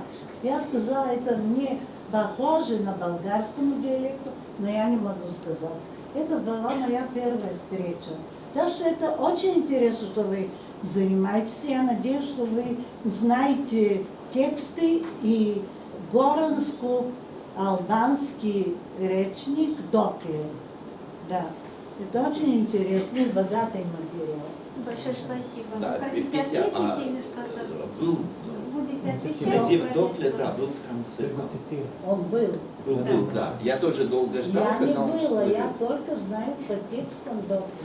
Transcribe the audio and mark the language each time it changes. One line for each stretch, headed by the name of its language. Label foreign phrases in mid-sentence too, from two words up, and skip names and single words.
Russian: Я сказала, это мне похоже на болгарскому диалекту, но я не могу сказать. Это была моя первая встреча. Так что это очень интересно, что вы занимаетесь. Я надеюсь, что вы знаете тексты и горанsko-албанский речник Докле. Да. Это очень интересный, богатый материал. Большое спасибо. Да, Вы хотите Петя, ответить или что-то? Будете отвечать? Язык Докле, да, был в конце. Он был. Был, да. Я тоже долго ждал, Я не когда он была, всплыл. я только знаю по текстам Докле.